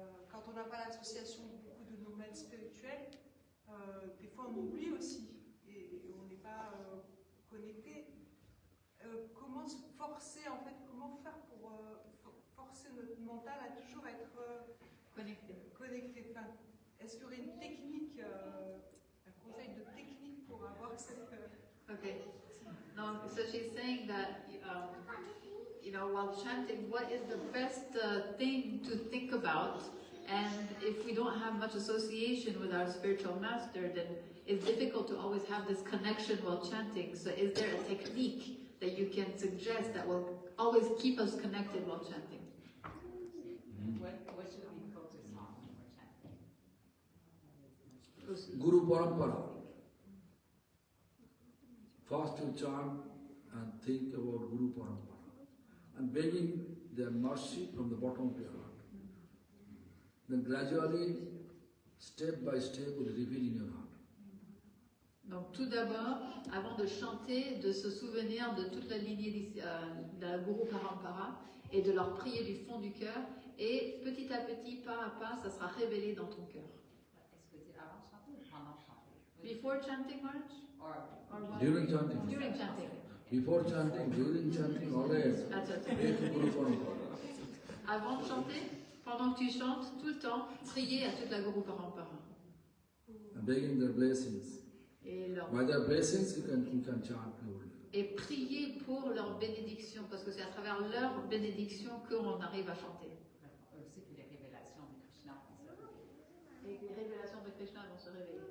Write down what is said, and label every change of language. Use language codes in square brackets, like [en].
[fr] Quand on n'a pas l'association de beaucoup de nos maîtres spirituels, des fois on oublie aussi et on n'est pas connecté. Comment se forcer en fait, comment faire pour forcer notre mental à toujours être connecté. Enfin, est-ce qu'il y aurait une technique, un conseil de technique pour avoir cette... [en] Okay. No, so she's saying that, while chanting, what is the best thing to think about? And if we don't have much association with our spiritual master, then it's difficult to always have this connection while chanting. So is there a technique that you can suggest that will always keep us connected while chanting? What should we focus on when we're chanting? Guru Parampara. First you chant and think about Guru Parampara and begging their mercy from the bottom of your heart. Then gradually, step by step, will reveal in your heart. [fr] Donc tout d'abord, avant de chanter, de se souvenir de toute la lignée de la Guru Parampara et de leur prier du fond du cœur. Et petit à petit, pas à pas, ça sera révélé dans ton cœur. Est-ce que c'est avant de chanter ou pendant de chanter? [en] Before chanting, Maharaj? Or During chanting. During chanting. Before chanting, during chanting, always pray to Guru Parampara. [fr] Avant de chanter, pendant que tu chantes, tout le temps, prier à toute la Guru Parampara. [en] And begging their blessings. [fr] Et, [en] By their blessings, you can chant purely. [fr] et prier pour leur bénédiction, parce que c'est à travers leur bénédiction qu'on arrive à chanter. aussi que les révélations de Krishna vont se révéler. Et les révélations de Krishna vont se révéler.